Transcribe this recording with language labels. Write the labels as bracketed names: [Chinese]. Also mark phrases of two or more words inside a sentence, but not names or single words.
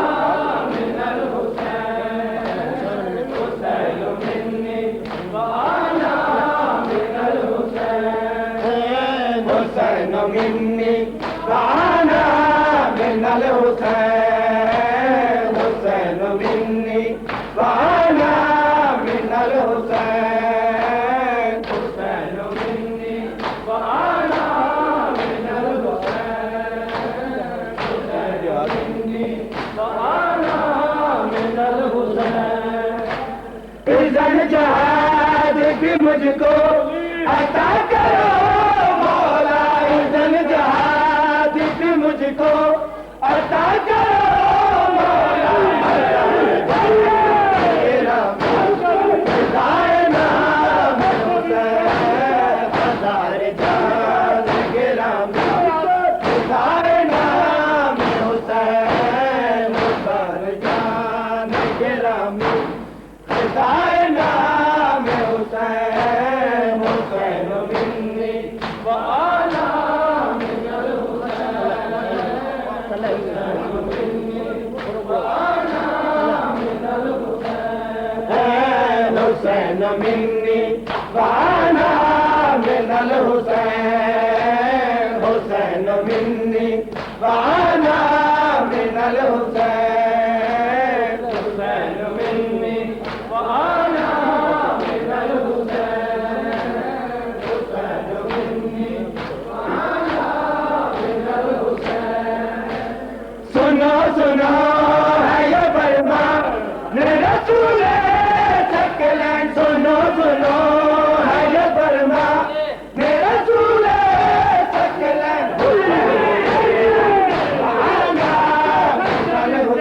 [Arabic] من الحسین، حسین منی وانا من الحسین، حسین منی وانا من الحسین، حسین منی وانا من الحسین، حسین منی وانا من الحسین، حسین منی وانا من الحسین، [Urdu] اذن جہاد بھی مجھ کو عطا کرو مولا، اذن جہاد بھی مجھ کو عطا کرو مولا، فدائے نام حسین، ہزار جان گرامی فدائے نام حسین، ہزار جان گرامی فدائے نام حسین، [Arabic] حسین منی وانا من الحسین، حسین منی وانا من الحسین، حسین منی وانا من الحسین، حسین منی وانا من الحسین، حسین منی وانا من الحسین، حسین منی وانا من الحسین، [Urdu] سنو سنو ہے یہ فرمان رسول سکلین، سنو سنو ہے یہ فرمان رسول سکلین، [Arabic] وانا من